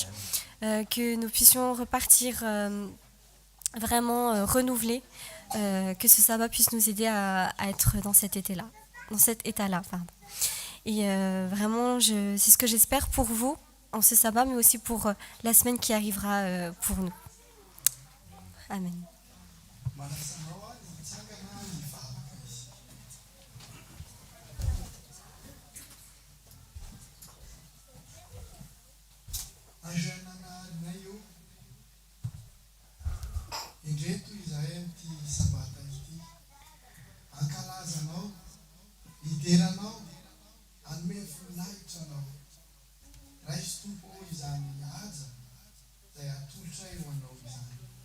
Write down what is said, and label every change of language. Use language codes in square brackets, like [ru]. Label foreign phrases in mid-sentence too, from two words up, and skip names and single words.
[fr] Que nous puissions repartir vraiment renouvelés, que ce sabbat puisse nous aider à être dans cet état-là. Et vraiment, c'est ce que j'espère pour vous en ce sabbat, mais aussi pour la semaine qui arrivera pour nous. Amen. [mg] Indreto izahay amin'ity sabata ity ankalazanao hideranao anome voninahitra anao raisy tompo izany haja izay atolotra eo anao izany